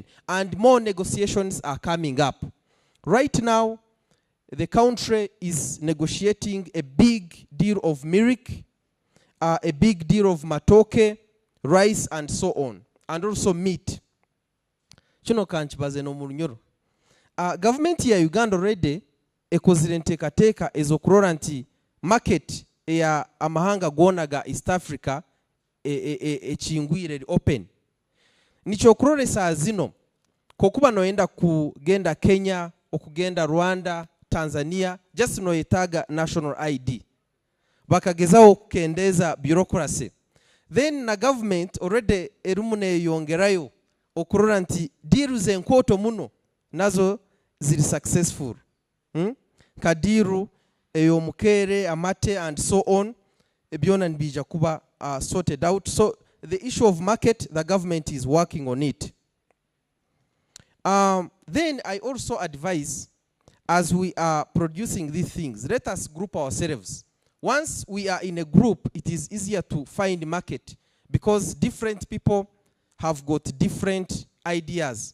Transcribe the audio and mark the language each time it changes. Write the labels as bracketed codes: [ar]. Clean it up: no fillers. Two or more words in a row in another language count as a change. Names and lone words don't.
[en] And more negotiations are coming up. Right now, the country is negotiating a big deal of milk, a big deal of matoke, rice, and so on, and also meat. [nyn] Government ya Uganda already ekozire nteekateeka ezokurora nti market ya amahanga gonaga East Africa echingwire open. Nicho kuroresa zino kokuba noenda kugenda Kenya, okugenda Rwanda, Tanzania, just noyetaga [en] national ID. [nyn] Bakagezao kukendeza bureaucracy. Then na government already erumune yongerayo okurora nti deals enkoto muno nazo ziri successful. Kadiru, eyomukere, amate, [en] and so on, [nyn] ebyona nbija kuba [en] sorted out. So the issue of market, the government is working on it. Then I also advise, as we are producing these things, let us group ourselves. Once we are in a group, it is easier to find market because different people have got different ideas.